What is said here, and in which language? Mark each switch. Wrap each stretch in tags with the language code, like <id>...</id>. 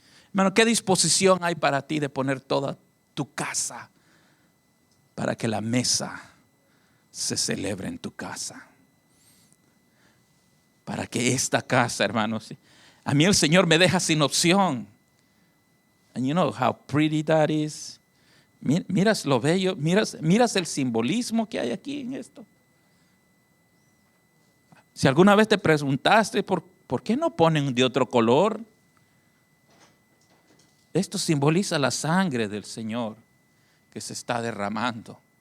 <es>Hermano, ¿qué disposición hay para ti de poner toda tu casa para que la mesa se celebre en tu casa? Para que esta casa, hermanos, a mí el Señor me deja sin opción.</es> <en>And you know how pretty that is.</en> <es>Miras lo bello, miras el simbolismo que hay aquí en esto. Si alguna vez te preguntaste por qué no ponen de otro color, esto simboliza la sangre del Señor que se está derramando.</es>